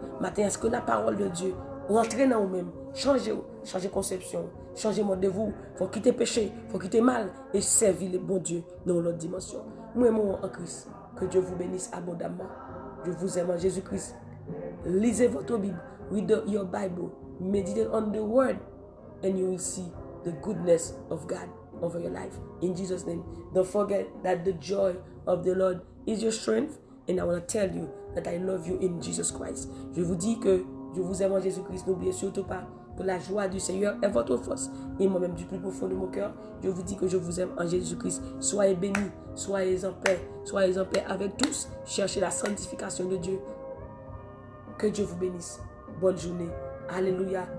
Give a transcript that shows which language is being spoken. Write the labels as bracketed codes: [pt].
[fr] Matin, est-ce que la parole de Dieu rentre dans vous-même, changer conception, changer mode de vous, il faut quitter péché, il faut quitter mal et servir le bon Dieu dans l'autre dimension. Nous aimons en Christ. Que Dieu vous bénisse abondamment. Je vous aime en Jésus-Christ. Lisez votre Bible. [en] Read your Bible. Meditate on the word and you will see the goodness of God over your life. In Jesus' name. Don't forget that the joy of the Lord is your strength. And I want to tell you that I love you in Jesus Christ. [fr] Je vous dis que je vous aime en Jésus-Christ. N'oubliez surtout pas que la joie du Seigneur est votre force. Et moi-même, du plus profond de mon cœur, je vous dis que je vous aime en Jésus-Christ. Soyez bénis, soyez en paix avec tous. Cherchez la sanctification de Dieu. Que Dieu vous bénisse. Bonne journée. Alléluia.